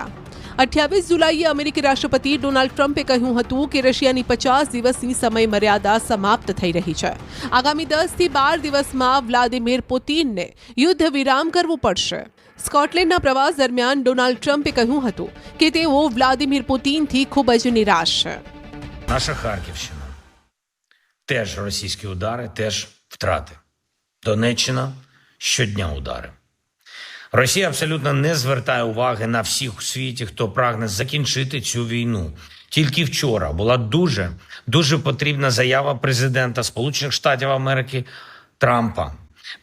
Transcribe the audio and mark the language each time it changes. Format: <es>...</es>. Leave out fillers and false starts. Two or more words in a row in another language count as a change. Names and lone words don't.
<gu>28 જુલાઈએ અમેરિકી રાષ્ટ્રપતિ ડોનાલ્ડ ટ્રમ્પે કહ્યું હતું કે રશિયાની 50 દિવસની સમય મર્યાદા સમાપ્ત થઈ રહી છે. આગામી 10 થી 12 દિવસમાં વ્લાદિમીર પુતિનને યુદ્ધ વિરામ કરવું પડશે. સ્કોટલેન્ડના પ્રવાસ દરમિયાન ડોનાલ્ડ ટ્રમ્પે કહ્યું હતું કે તેઓ વ્લાદિમીર પુતિનથી ખૂબ જ નિરાશ છે.</gu> <uk>Наша Харківщина. Теж російські удари, теж втрати. Донеччина щодня удари. Росія абсолютно не звертає уваги на всіх у світі, хто прагне закінчити цю війну. Тільки вчора була дуже потрібна заява президента Сполучених Штатів Америки Трампа.</uk>